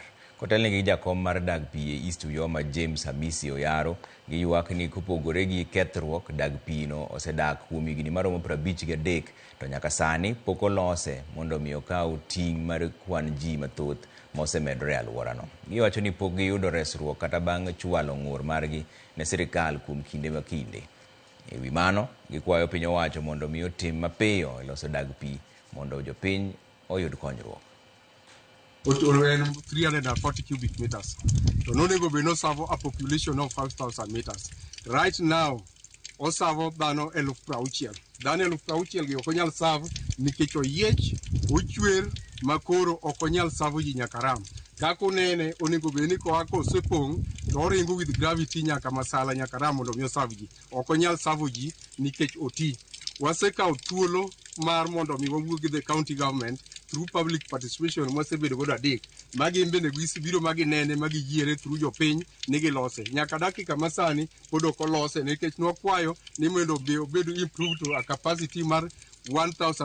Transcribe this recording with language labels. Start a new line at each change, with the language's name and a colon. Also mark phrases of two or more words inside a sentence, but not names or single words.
Luo (Kenya and Tanzania): Kotelne gi jakom mar dag pi e East Oyoma James Hamisi Oyaro giywak ni kopogore gi kethruok dag pi no osedak kuom higni maromo 53 to nyaka sani pok olose mondo mi okaw ting' mar kwan ji mathoth mosemedore e alworano. Giwacho ni pok giyudo resruok kata bang' chwalo ng'ur margi ne sirikal kuom kinde ma kinde. E wi mano gikwayo piny owacho mondo mi otim mapiyo e loso dag pi mondo jopiny oyud konyruok.
English: En 340 cubic meters.
Luo (Kenya and Tanzania): So no nego be no serve
English: a population of 5,000 meters. Right now,
Luo (Kenya and Tanzania): o serve dhano 60,000. Dhano 60,000 gi ok onyal serve nikech oyiech, ochwer makoro ok onyal serve ji nyaka ram. Kaka unene onego be ni koa kosepong' to oringo
English: with gravity
Luo (Kenya and Tanzania): nyaka Masala nyaka ram mondo mi oserve ji. Ok onyal serve ji nikech oti. Wasekawo thuolo mar mondo mi wawuo gi
English: the county government through public participation
Luo (Kenya and Tanzania): mwasebedo godo adek magi bende biro magi nene magi yiere through jopiny ni gilose nyaka dakika masani pod ok olose nikech nokwayo ni mondo obedo
English: improved to a capacity
Luo (Kenya and Tanzania): mar 1,000